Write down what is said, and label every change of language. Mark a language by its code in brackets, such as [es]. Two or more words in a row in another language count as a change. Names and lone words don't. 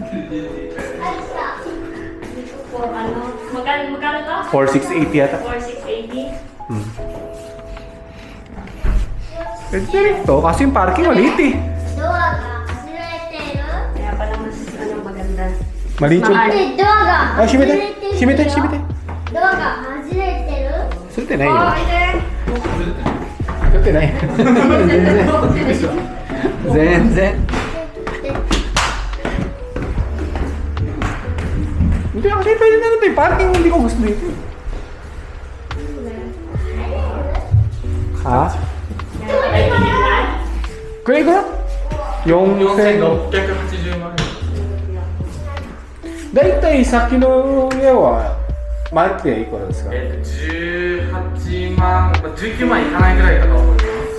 [tl] For ano? Magkano to? 4680 yata. 4680. Pwede rin to, kasi yung parking maliit eh. Kaya pala mas ano maganda. Maliit yung... Mahal. [ja] ドアが Ah, 閉めて閉めて閉めて。ドアが外れてるするってないよ。 Oh, ite. するってない。全然。 [tl] Hindi, kasi pwede na ito eh. Parking hindi ko gusto dito. Ha? Kaya ko na? Yung... [ja] 4680 万。だいたいさっきの家はマンティいくらですか？ 18万、19万いかないぐらいかと思います。